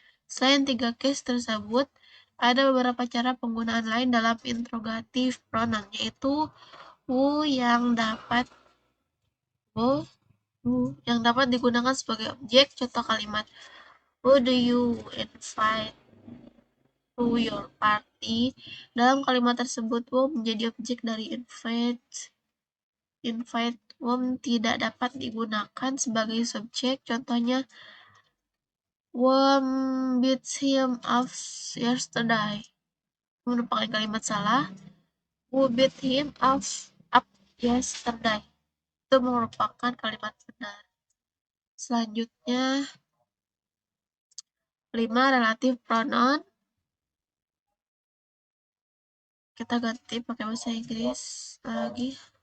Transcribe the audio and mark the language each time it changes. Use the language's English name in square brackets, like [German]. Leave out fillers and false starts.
[Indonesian] Selain 3 case tersebut, ada beberapa cara penggunaan lain dalam interrogatif pronoun, yaitu who yang dapat digunakan sebagai objek. Contoh kalimat, [English] who do you invite to your party? [Indonesian] Dalam kalimat tersebut, who menjadi objek dari invite. Whom tidak dapat digunakan sebagai subjek. Contohnya, [English] whom beat him up yesterday. [Indonesian] Merupakan kalimat salah. [English] Who beat him up yesterday. [Indonesian] Itu merupakan kalimat benar. Selanjutnya, 5. Relatif pronoun. Kita ganti pakai bahasa Inggris lagi.